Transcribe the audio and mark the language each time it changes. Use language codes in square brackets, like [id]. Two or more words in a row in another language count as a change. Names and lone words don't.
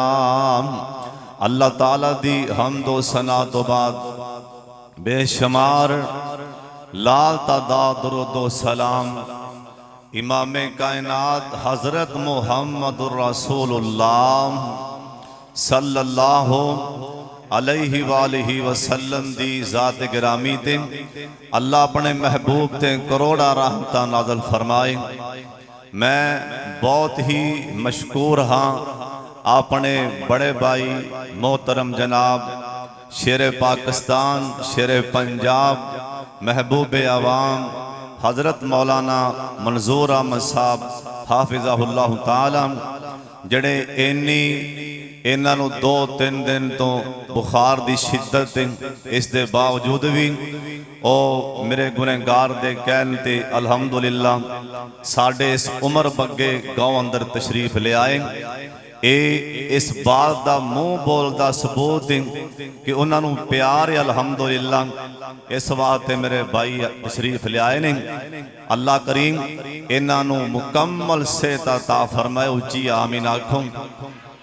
[pa] اللہ تعالیٰ دی حمد و ثنا تو بعد بے شمار لا تعداد درود و سلام امام کائنات حضرت محمد الرسول اللہ صلی اللہ علیہ وآلہ وسلم دی ذات گرامی تے اللہ اپنے محبوب تے کروڑا رحمتہ نازل فرمائے۔ میں بہت ہی مشکور ہاں اپنے بڑے بھائی محترم جناب شیر پاکستان، شیر پنجاب، محبوب عوام حضرت مولانا منظور احمد صاحب حافظہ اللہ تعالی، جڑے انہاں نو 2-3 دن تو بخار دی شدت اس دے باوجود بھی او میرے گنہگار دے کہن تے الحمدللہ ساڑھے اس عمر بگے گاؤں اندر تشریف لے آئے۔ اس بات دا منہ بول دا ثبوت کہ انہاں نو پیار الحمدللہ اس واسطے میرے بھائی تشریف لے آئے نے۔ اللہ کریم انہاں نو مکمل صحت عطا فرمائے، اچھی آمین آکھوں۔